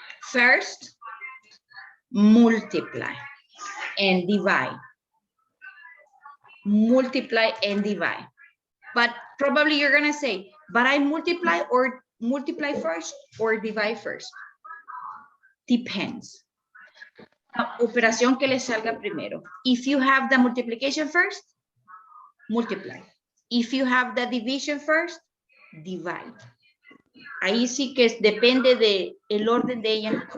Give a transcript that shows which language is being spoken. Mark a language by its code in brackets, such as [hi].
[en] First, multiply and divide. Multiply and divide. But probably you're gonna say, but I multiply first or divide first. Depends. [es] La operación que le salga primero. [en] If you have the multiplication first, multiply. If you have the division first, divide. [es] Ahí sí que depende de el orden de ellas.